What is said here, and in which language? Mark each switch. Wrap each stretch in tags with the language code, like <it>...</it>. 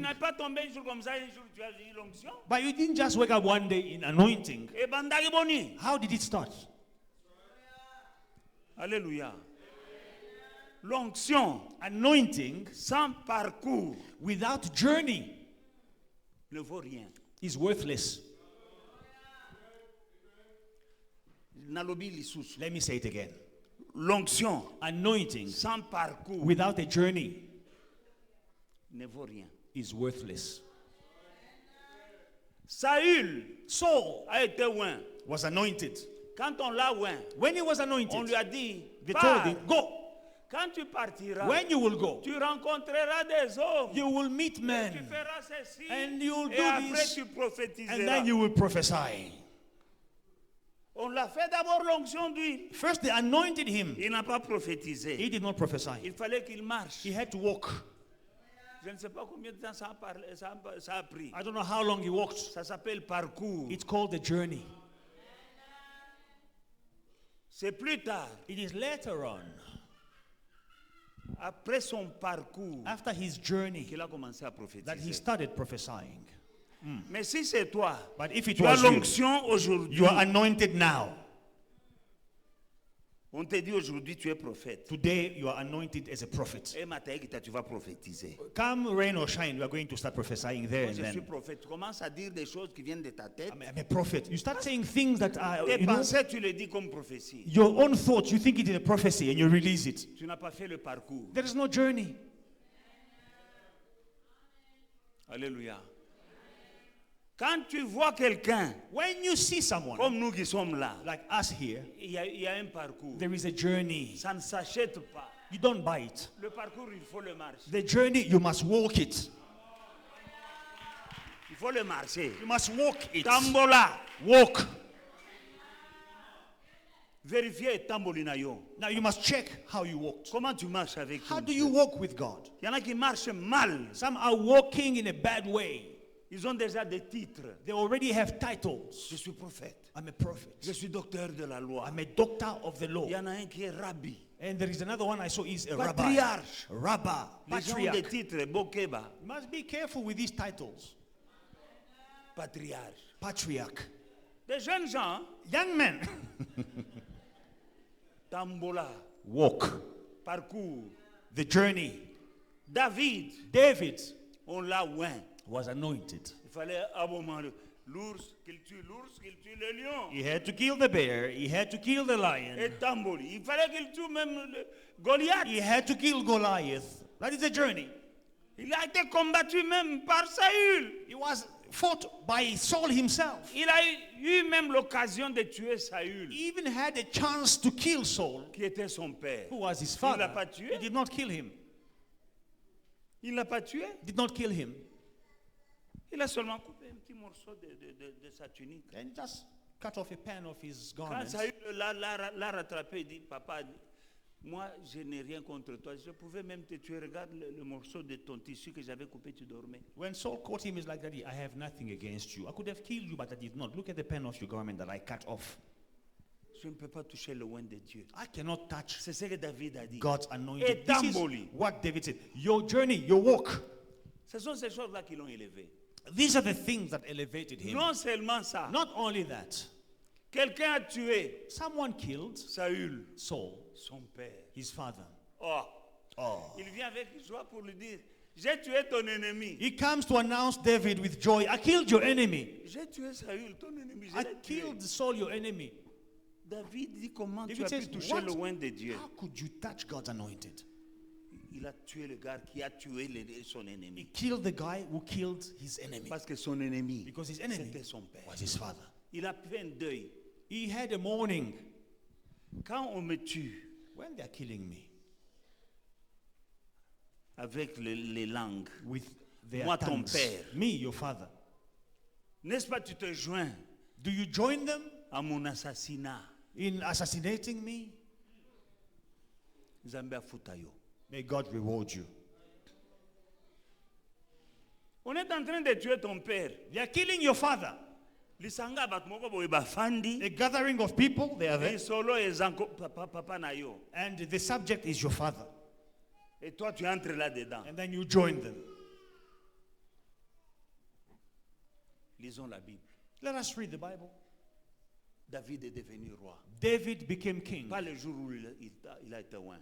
<fr>n'es pas tombé un jour comme ça, un jour tu as eu l'onction.</fr> <en>But you didn't just wake up one day in anointing.</en> <ln>Et bandari boni.</ln> <en>How did it start?</en> <fr>Alléluia. L'onction</fr> <en>Anointing</en> <fr>sans parcours</fr> <en>without journey</en> <fr>ne vaut rien.</fr> <en>is worthless.</en> <ln>Nalobi lisusu.</ln> <en>Let me say it again.</en> <fr>L'onction</fr> <en>Anointing</en> <fr>sans parcours</fr> <en>without a journey</en> <fr>ne vaut rien.</fr> <en>is worthless.</en> <fr>Saül</fr> <en>Saul</en> <fr>a été oint.</fr> <en>was anointed.</en> <fr>Quand on l'a oint,</fr> <en>When he was</en> <fr>on</fr> <en>anointed,</en> <fr>lui a dit,</fr> <en>they told</en> <fr>pars.</fr> <en>him, go.</en> <fr>Quand tu partiras,</fr> <en>When you will go,</en> <fr>tu rencontreras des hommes.</fr> <en>you will meet</en> <fr>Tu</fr> <en>men,</en> <fr>feras ceci.</fr> <en>and you will</en> <fr>Et</fr> <en>do</en> <fr>après</fr> <en>this,</en> <fr>tu prophétiseras.</fr> <en>and then you will prophesy.</en> <fr>On l'a fait d'abord l'onction d'huile.</fr> <en>First, they anointed him.</en> <fr>Il n'a pas prophétisé.</fr> <en>He did not prophesy.</en> <fr>Il fallait qu'il marche.</fr> <en>He had to walk.</en> <fr>Je ne sais pas combien de temps ça a pris.</fr> <en>I don't know how long he walked.</en> <fr>Ça s'appelle parcours.</fr> <en>It's called the journey.</en> <fr>C'est plus tard,</fr> <en>It is later on,</en> <fr>après son parcours,</fr> <en>after his journey,</en> <fr>qu'il a commencé à</fr> <en>that</en> <fr>prophétiser.</fr> <en>he started prophesying.</en> <fr>Mais si c'est toi,</fr> <en>But if it</en> <fr>tu as</fr> <en>was you,</en> <fr>l'onction aujourd'hui,</fr> <en>you are anointed now.</en> <fr>on te dit aujourd'hui tu es prophète.</fr> <en>Today, you are anointed as a prophet.</en> <fr>Et Mathaïkita, tu vas prophétiser.</fr> <en>Come rain or shine, we are going to start prophesying there</en> <fr>Moi,</fr> <en>and</en> <fr>je suis</fr> <en>then.</en> <fr>prophète. Tu commences à dire des choses qui viennent de ta tête.</fr> <en>I'm a prophet. You start saying things that are, Tes you know, pensées, tu les dis comme prophétie. your own thoughts. You think it is a prophecy and you release it.</en> <fr>Tu n'as pas fait le parcours.</fr> <en>There is no journey.</en> <fr>Alléluia. Quand tu vois quelqu'un,</fr> <en>When you see someone</en> <fr>comme nous qui sommes là,</fr> <en>like us here,</en> <fr>il y a un parcours.</fr> <en>there is a journey.</en> <fr>Ça ne s'achète pas.</fr> <en>You don't buy it.</en> <fr>Le parcours, il faut le marcher.</fr> <en>The journey, you must walk it.</en> <fr>Il faut le marcher.</fr> <en>You must walk it.</en> <ln>Tambola.</ln> <en>Walk.</en> <fr>Vérifiez</fr> <ln>tambolina yo.</ln> <en>Now you must check how you walked.</en> <fr>Comment tu marches avec</fr> <en>How</en> <fr>ton</fr> <en>do</en> <fr>Dieu?</fr> <en>you walk with God?</en> <fr>Il y en a qui marchent mal.</fr> <en>Some are walking in a bad way.</en> <fr>Ils ont déjà des titres.</fr> <en>They already have titles.</en> <fr>Je suis prophète.</fr> <en>I'm a prophet.</en> <fr>Je suis docteur de la loi.</fr> <en>I'm a doctor of the law.</en> <fr>Il y en a un qui est rabbi.</fr> <en>And there is another one I saw is a rabbi.</en> <fr>Patriarche.</fr> <en>Rabbi.</en> <fr>Les gens ont des</fr> <en>Patriarch.</en> <fr>titres.</fr> <ln>Bokeba.</ln> <en>You must be careful with these titles.</en> <fr>Patriarche.</fr> <en>Patriarch.</en> <fr>Des jeunes gens.</fr> <en>Young men.</en> <ln>Tambola.</ln> <en>Walk.</en> <fr>Parcours.</fr> <en>The journey.</en> <fr>David.</fr> <en>David</en> <fr>On l'a oint.</fr> <en>was anointed.</en> <fr>Il fallait abonnement l'ours, qu'il tue le lion.</fr> <en>He had to kill the bear. He had to kill the lion.</en> <ln>Et Tamboli.</ln> <fr>Il fallait qu'il tue même Goliath.</fr> <en>He had to kill Goliath. That is a journey.</en> <fr>Il a été combattu même par Saül.</fr> <en>He was fought by Saul himself.</en> <fr>Il a eu même l'occasion de tuer Saül,</fr> <en>He even had a chance to kill Saul,</en> <fr>qui était son père.</fr> <en>who was his</en> <fr>Il</fr> <en>father.</en> <fr>l'a pas tué.</fr> <en>He did not kill him.</en> <fr>Il ne l'a pas tué.</fr> <en>Did not kill him.</en> <fr>Il a seulement coupé un petit morceau de sa tunique.</fr> <en>And just cut off a pan of his</en> <fr>Quand</fr> <en>garment.</en> <fr>Saül l'a rattrapé, il dit, papa, moi je n'ai rien contre toi. Je pouvais même te tuer. Regarde le morceau de ton tissu que j'avais coupé, tu dormais.</fr> <en>When Saul caught him, he's like, Daddy, I have nothing against you. I could have killed you, but I did not. Look at the pen of your garment that I cut off.</en> <fr>Je ne peux pas toucher le oint de Dieu.</fr> <en>I cannot touch</en> <fr>C'est ce que David a dit.</fr> <en>God's</en> <fr>Et</fr> <en>anointed. This is</en> <ln>Tamboli.</ln> <en>what David said. Your journey, your walk.</en> <fr>Ce sont ces choses-là qui l'ont élevé.</fr> <en>These are the things that elevated him.</en> <fr>Non seulement ça,</fr> <en>Not only that,</en> <fr>quelqu'un a tué</fr> <en>someone killed</en> <fr>Saül,</fr> <en>Saul,</en> <fr>son père.</fr> <en>his father.</en> <fr>Oh,</fr> <en>Oh.</en> <fr>il vient avec joie pour lui dire, j'ai tué ton ennemi.</fr> <en>He comes to announce David with joy, I killed your enemy.</en> <fr>J'ai tué Saül, ton ennemi. Je</fr> <en>I</en> <fr>l'ai tué.</fr> <en>killed Saul, your enemy.</en> <fr>David dit comment tu</fr> <en>David</en> <fr>as</fr> <en>says,</en> <fr>pu toucher</fr> <en>what?</en> <fr>le oint de Dieu.</fr> <en>How could you touch God's anointed?</en> <fr>Il a tué le gars qui a tué son</fr> <en>He</en> <fr>ennemi.</fr> <en>killed the guy who killed his enemy.</en> <fr>Parce que son ennemi,</fr> <en>Because his enemy</en> <fr>c'était son père.</fr> <en>was his father.</en> <fr>Il a fait un deuil.</fr> <en>He had a mourning.</en> <fr>Quand on me tue</fr> <en>When they are killing me</en> <fr>avec les langues,</fr> <en>with their</en> <fr>Moi, ton</fr> <en>tongues,</en> <fr>père.</fr> <en>me, your father,</en> <fr>n'est-ce pas, tu te joins</fr> <en>do you join them</en> <fr>à mon assassinat.</fr> <en>in assassinating me?</en> <ln>Nzambe afuta yo.</ln> <en>May God reward you.</en> <fr>On est en train de tuer ton père.</fr> <en>They are killing your father.</en> <ln>Lisanga bat moko boye bafandi.</ln> <en>A gathering of people, they are there.</en> <ln>Solo ezanko papa na yo.</ln> <en>And the subject is your father.</en> <fr>Et toi tu entres là-dedans.</fr> <en>And then you join them.</en> <fr>Lisons la Bible.</fr> <en>Let us read the Bible.</en> <fr>David est devenu roi.</fr> <en>David became king.</en> <fr>Pas le jour où il a été oint.</fr>